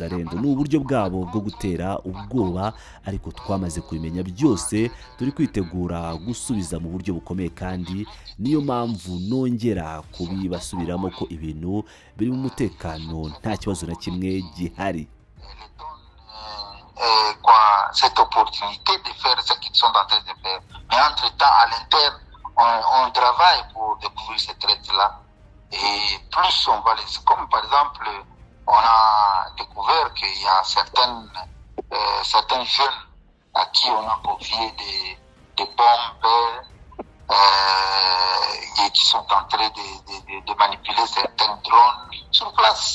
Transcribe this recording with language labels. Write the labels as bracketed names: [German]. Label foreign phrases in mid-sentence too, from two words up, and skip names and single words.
[Kinyarwanda] Ni uburyo bwabo bwo gutera ubwoba, ariko twamaze kubimenya byose, turi kwitegura gusubiza mu buryo bukomeye, kandi niyo mpamvu nongera kubibasubiramo ko ibintu biri mu mutekano, nta kibazo na kimwe gihari. [French] Cette opportunité de faire ce qu'ils sont en train de faire. Mais entre-temps, à l'interne, on travaille pour découvrir ces traits-là. Et plus on va les... Comme par exemple, on a découvert qu'il y a certains jeunes à qui on a confié des bombes et qui sont en train de manipuler certains drones sur place.